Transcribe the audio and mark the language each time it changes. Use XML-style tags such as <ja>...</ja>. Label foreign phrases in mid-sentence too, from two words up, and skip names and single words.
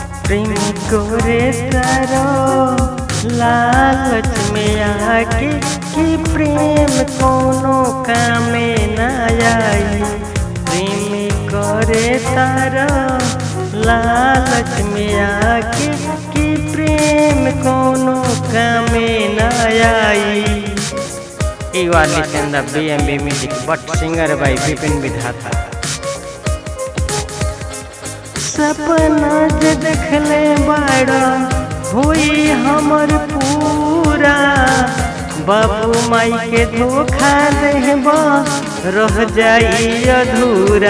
<bho>प्रेम करे तारो लालच में आके कि प्रेम कोनो कामे ना आई। प्रेम करे तारो लालच में आके कि प्रेम कोनो कामे ना आई।</bho> <en>You are listening the BMB music, but singer by Vipin Vidhata।</en> <bho>सपना जे देखले बाड़ा होई हमर पूरा, बाबू माई के धोखा देबा रह जाई अधूरा।</bho>